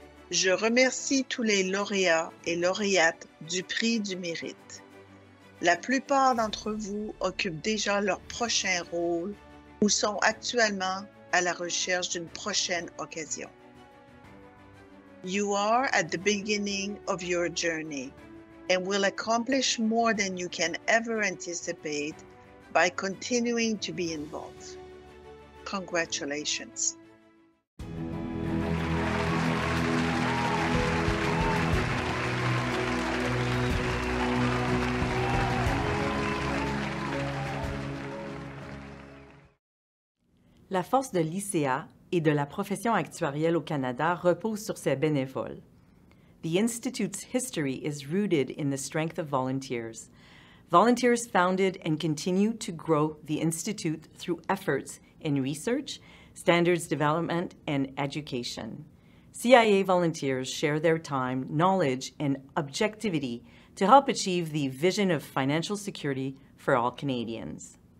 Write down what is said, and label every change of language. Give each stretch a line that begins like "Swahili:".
French: Je remercie tous les lauréats et lauréates du Prix du Mérite. La plupart d'entre vous occupent déjà leur prochain rôle ou sont actuellement à la recherche d'une prochaine occasion.
English: You are at the beginning of your journey and will accomplish more than you can ever anticipate by continuing to be involved. Congratulations.
French: La force de l'ICA et de la profession actuarielle au Canada repose sur ses bénévoles.
English: The Institute's history is rooted in the strength of volunteers. Volunteers founded and continue to grow the Institute through efforts in research, standards development, and education. CIA volunteers share their time, knowledge, and objectivity to help achieve the vision of financial security for all Canadians.